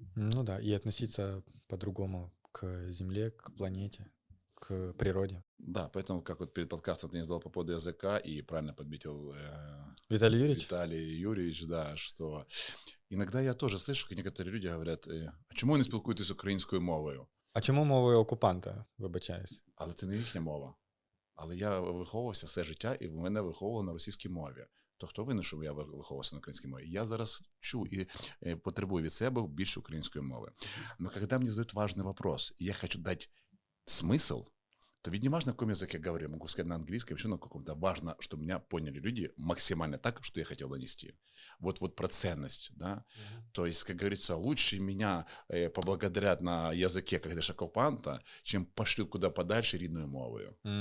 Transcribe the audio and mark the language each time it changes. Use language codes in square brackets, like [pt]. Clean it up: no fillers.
[ru] Ну да, и относиться по-другому к Земле, к планете, к природе. Да, поэтому, как вот перед подкастом ты не задал по поводу языка, и правильно подметил Виталий Юрьевич, да, что иногда я тоже слышу, как некоторые люди говорят, [uk] а чому не спілкуєтесь українською мовою? А чому мовою окупанта, вибачаюсь? Але це не їхня мова. Але я виховувався все життя, і в мене виховували на російській мові. То хто винен, що я виховувався на українській мові? Я зараз чу і потребую від себе більше української мови. [ru] Но когда мне задают важный вопрос, и я хочу дать смысл, то ведь не важно, на каком языке я говорю, я могу сказать на английском, еще на каком-то. Важно, чтобы меня поняли люди максимально так, что я хотел донести. Вот про ценность, да. То есть, как говорится, лучше меня поблагодарят на языке, когда оккупанта, чем пошлют куда подальше [uk] рідною мовою.